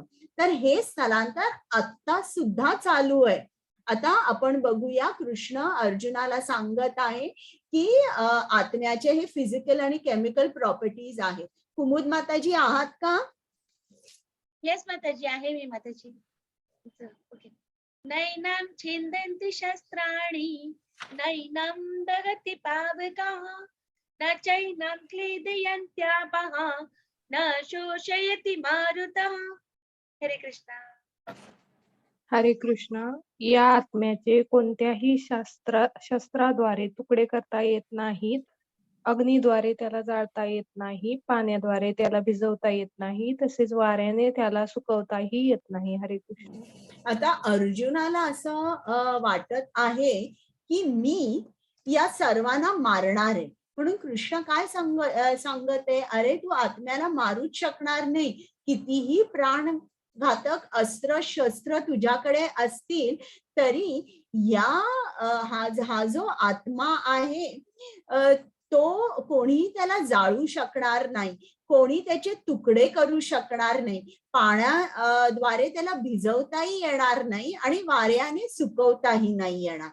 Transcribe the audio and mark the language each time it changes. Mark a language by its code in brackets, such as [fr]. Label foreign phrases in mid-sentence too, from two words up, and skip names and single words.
[mr] तर हे स्थलांतर आता सुद्धा चालू आहे. आता आपण बघूया, कृष्ण अर्जुनाला सांगत आहे की आत्म्याचे हे फिजिकल आणि [en] chemical properties [mr] आहेत. कुमुद माताजी आहात का? येस माताजी, आहे मी माताजी. ओके. [sa] नैनं छिन्दन्ति शस्त्राणि नैनं दहति पावकः न चैनं क्लेदयन्त्यापः न शोषयति मारुतः. [mr] हरे कृष्णा. हरे कृष्ण. या आत्म्याचे कोणत्याही शस्त्राद्वारे तुकडे करता येत नाहीत, अग्नीद्वारे त्याला जाळता येत नाही, पाण्याद्वारे त्याला भिजवता येत नाही, तसेच वाऱ्याने त्याला सुकवताही येत नाही. हरे कृष्ण. आता अर्जुनाला असं वाटत आहे की मी या सर्वांना मारणार आहे. म्हणून कृष्ण काय सांगत आहे, अरे तू आत्म्याला मारूच शकणार नाही. कितीही प्राणघातक अस्त्र शस्त्र तुझ्याकडे असतील तरी हा जो आत्मा आहे तो कोणीही त्याला जाळू शकणार नाही, कोणी त्याचे तुकडे करू शकणार नाही, पाण्याद्वारे त्याला भिजवताही येणार नाही आणि वाऱ्याने सुकवताही नाही येणार.